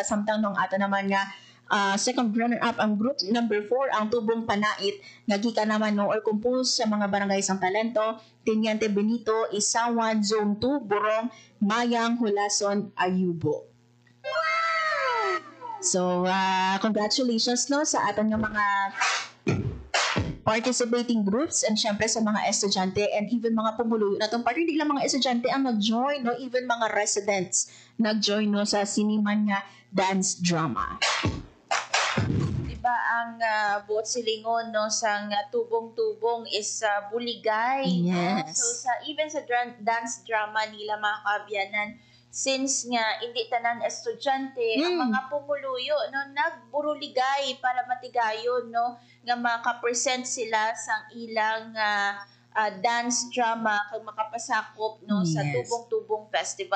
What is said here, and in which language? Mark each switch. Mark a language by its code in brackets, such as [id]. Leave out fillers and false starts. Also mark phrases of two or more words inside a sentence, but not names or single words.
[hil] Samtang nung ato naman nga [en] second runner-up [hil] ang group number 4 ang tubong Panait nga gikan naman no or compose sa mga barangay San Talento, Teniente Benito, Isawan, Zone 2, Burong, Mayang, Hulason, Ayubo. So, congratulations no sa aton nga mga [en] participating groups [hil] and syempre sa mga estudyante [en] and even [hil] mga pumuluyo na itong party. [tl] Hindi lang mga estudyante ang nag-join, no? [hil] Even mga residents nag-join no sa siniman nga [en] dance drama. [hil] Diba ang buot silingon no sang tubong-tubong is buligay. Yes. No? So even sa [en] dance drama [hil] nila mga kaabyanan, since nga hindi tanan estudyante ang mga pumuluyo no nagburuligay para matigayon no nga maka-present sila sang ilang [en] dance drama [hil] kag makapasakop no sa tubong-tubong festival.